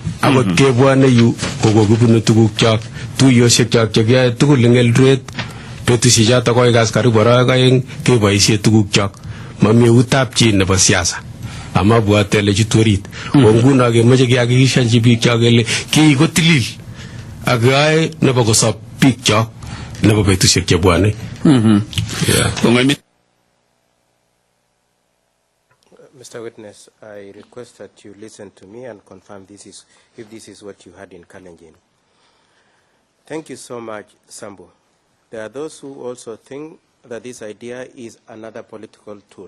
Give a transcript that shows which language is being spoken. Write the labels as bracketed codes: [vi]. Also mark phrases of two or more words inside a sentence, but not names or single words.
[kln] Akot kebwane yu kokokibunu tugukchok tuiyosiekyok chekiyoe tugul eng Eldoret betusiechoto koikas karibu arawek aeng keboisie tugukchok. Mami eutab chi nebo siasa. Amabwate ale chutu orit. Ko nguno kemoche kehakikishanchi biikchok kele kii kotilil ak yoe nebo kosob biikchok nebo betusiek chebwone. [en] Mr. Witness, I request that you listen to me and confirm if this is what you had in Kalenjin. Thank you so much, Sambo. There are those who also think that this idea is another political tool.